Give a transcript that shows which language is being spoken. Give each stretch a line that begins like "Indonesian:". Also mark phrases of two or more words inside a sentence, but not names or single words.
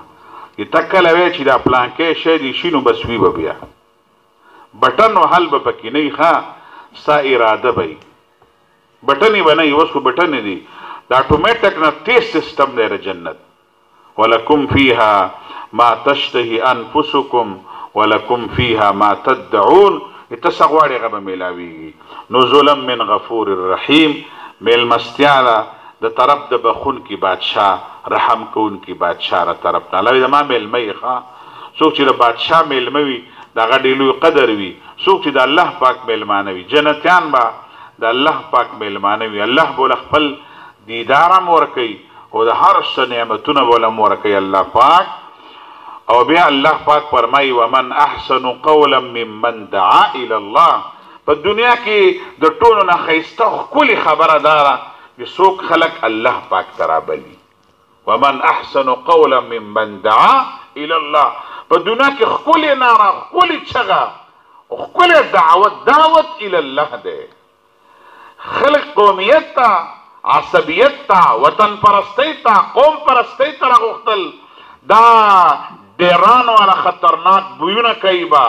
Pashto: چې ته کله وایې چې دا پلانکی شی دی شي نو بس وي به بیا. بټن وهل به پکې نه وي، ښه ستا اراده به وي. بټنې به نه وي، اوس خو بټنې دي. دا اټومیټک نه تیز سسټم دی د جنت.
Arabic: ولکم فیها ما تشتهي انفسکم ولکم فیها ما تدعون،
Pashto: ته څه غواړې هغه به میلاویږي.
Arabic: نزلا من غفور الرحیم،
Pashto: میلمستیا ده د طرف د بخونکي بادشاه، رحم کوونکي بادشاه را طرف نه. الله زما میلمه یې ښه. څوک چې د بادشاه میلمه وي د هغه ډېر لوی قدر وي. څوک چې د الله پاک میلمانه وي، جنتیان به د الله پاک میلمانه وي. الله به له خپل دیدار هم ورکوي او د هر څه نعمتونه به له هم ورکوي الله پاک. او بیا الله پاک فرمایي
Arabic: ومن احسن قولا ممن دعا الى الله.
Pashto: په دنیا کې د ټولو نه ښایسته ښکلې خبره دا ده چې څوک خلک الله پاک ته رابلي.
Arabic: ومن احسن قولا ممن دعا الى الله.
Pashto: په دنیا کې ښکلې ناره، ښکلې چغه، ښکلې
Arabic: دعوت الى الله
Pashto: دی. خلق قومیت ته، عصبیت ته، وطن پرستی ته، قوم پرستی ته راغوښتل، دا ډیران والا خطرناک بویونه کوي با.